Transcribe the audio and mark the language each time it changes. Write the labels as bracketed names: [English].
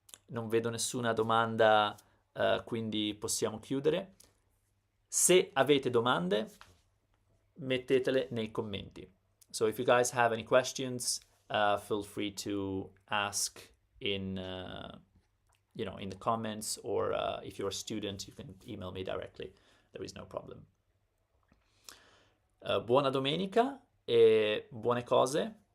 [Italian] Non vedo nessuna domanda, quindi possiamo chiudere. Se avete domande, mettetele nei commenti. [English] So if you guys have any questions, feel free to ask in, you know, in the comments, or if you're a student, you can email me directly. There is no problem. [Italian] Buona domenica e buone cose.